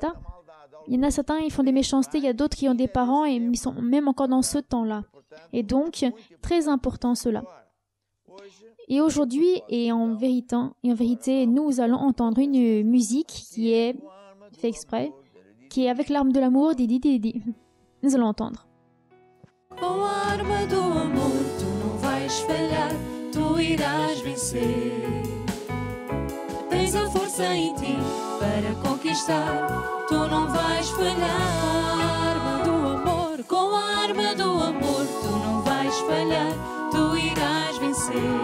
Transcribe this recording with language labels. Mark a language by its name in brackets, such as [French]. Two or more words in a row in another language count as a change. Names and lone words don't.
[French] Il y en a certains, ils font des méchancetés, il y a d'autres qui ont des parents et ils sont même encore dans ce temps-là. Et donc, très important cela. Et aujourd'hui, et en vérité, nous allons entendre une musique qui est fait exprès, qui est avec l'arme de l'amour, Didi. Nous allons entendre. [Portuguese] Com a arma do amor, tu não vais falhar, tu irás vencer. Tens a força em ti para conquistar, tu não vais falhar. Com a arma do amor, tu não vais falhar, tu irás vencer.